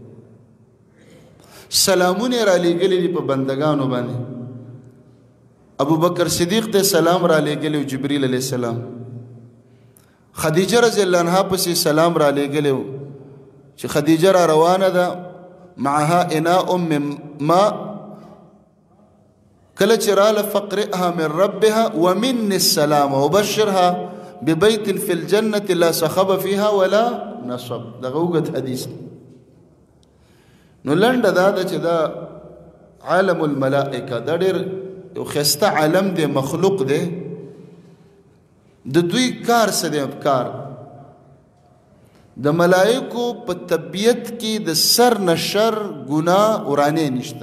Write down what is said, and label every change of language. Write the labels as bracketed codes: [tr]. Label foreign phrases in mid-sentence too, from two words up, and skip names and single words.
[ps] سلامونه را لېږلي دي په بندگانو باندې. ابو بکر صدیق ته سلام را لېږلی جبرئیل [ar] علیہ السلام، [ps] خدیجه [ar] رضی الله عنها [ps] پسې سلام را لېږلی و چې خدیجه را روانه ده [ar] معها اناء من ماء، [ps] کله چې راله [ar] فقرئها من ربها ومني السلام وبشرها ببيت في الجنة لا صخب فيها ولا نصب. [ps] دغه اوږد حدیث. نو لنډه دا ده چې دا [ar] عالم الملائکه [ps] دا ډېر یو ښایسته عالم دی، مخلوق دی. د دوی کار څه دی؟ کار د ملائکو په طبیعت کې د سر نه شر ګناه ورانې نشته.